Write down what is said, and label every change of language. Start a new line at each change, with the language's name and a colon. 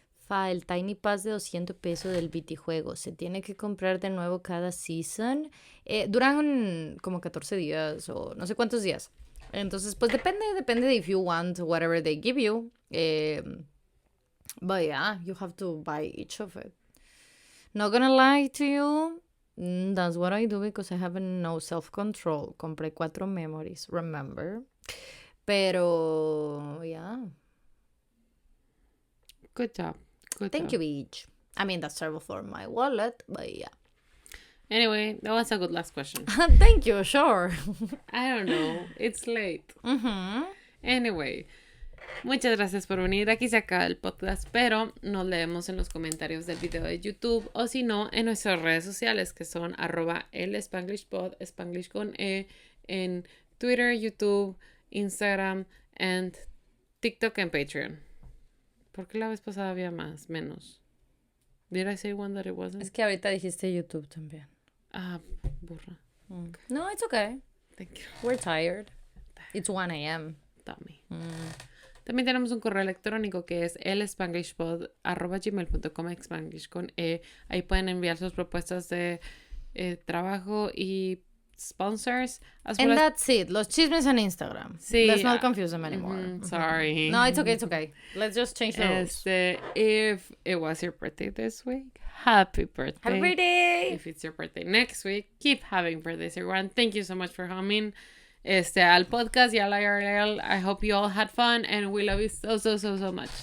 Spanish: El Tiny Pass de 200 pesos del Vitijuego se tiene que comprar de nuevo cada season. Duran como 14 días o no sé cuántos días. Entonces, pues depende de
English: if you want whatever they give you. But yeah, you have to buy each of it. Not gonna lie to you, that's what I do because I have no self-control. Compré 4 memories, remember? Pero, yeah. Good job. Good Thank job. you, Beach. I mean, that's terrible for my wallet, but yeah. Anyway, that was a good last question. Thank you, sure. I don't know. It's late. Mhm.
Spanish: Anyway, muchas gracias por venir. Aquí se acaba el podcast, pero nos leemos en los comentarios del video de YouTube o si no, en nuestras redes sociales que son @elspanglishpod, Spanglish con E, en Twitter, YouTube, Instagram, and TikTok and Patreon. ¿Por qué la vez pasada había menos?
English: Did I say one that it wasn't?
Spanish: Es que ahorita dijiste YouTube también. Ah, burra.
English: No, it's okay. Thank you. We're tired. It's 1 a.m. Dummy.
Spanish: También tenemos un correo electrónico que es elspanglishpod@gmail.com, Spanglish con E. Ahí pueden enviar sus propuestas de trabajo y sponsors.
English: And that's it.
Spanish: Los chismes en Instagram. Sí,
English: Let's not confuse them anymore. Sorry. No, it's okay, it's okay. Let's just change the rules. If it was your birthday this week, happy birthday. Happy birthday! If it's your birthday next week, keep having birthdays, everyone. Thank you so much for coming
Spanish: al podcast y al
English: IRL. I hope you all had fun and we love you so much.